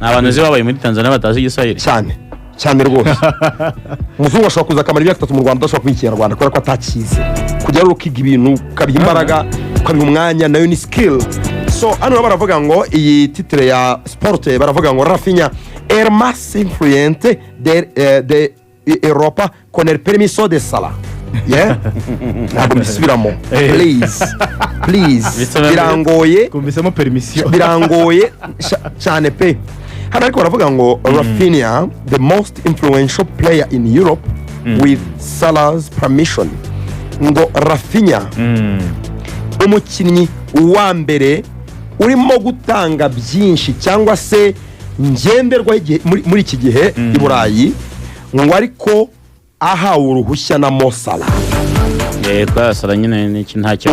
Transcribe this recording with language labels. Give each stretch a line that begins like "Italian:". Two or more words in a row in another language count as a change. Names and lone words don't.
Kinyarwanda: abantu uzi babaye muri Tanzania batazi igiswahili cyane rwose umuzungu ashobora kuza akamara imyaka 3 mu Rwanda adashobora kuba ikinyarwanda kubera ko atakize kujya rero ukiga ibintu ukabiha imbaraga ukabiha umwanya nayo ni
English: skill so
Kinyarwanda: hano baravuga ngo iyi titre ya sport baravuga ngo Rafinha
Spanish: el más influyente de Europa con el permiso de Salah
Kinyarwanda: ntabwo mbisubiramo please birangoye kumbisemo permission birangoye cyane pe hano ariko baravuga ngo Rafinha
English: the most influential player in Europe with Salah's permission
Kinyarwanda: ngo Rafinha umukinnyi wa mbere urimo gutanga byinshi cyangwa se ngenderwa muri iki gihe i Burayi ngo ariko ahawe uruhushya na Mo Salah twasara nyine n'iki ntacyo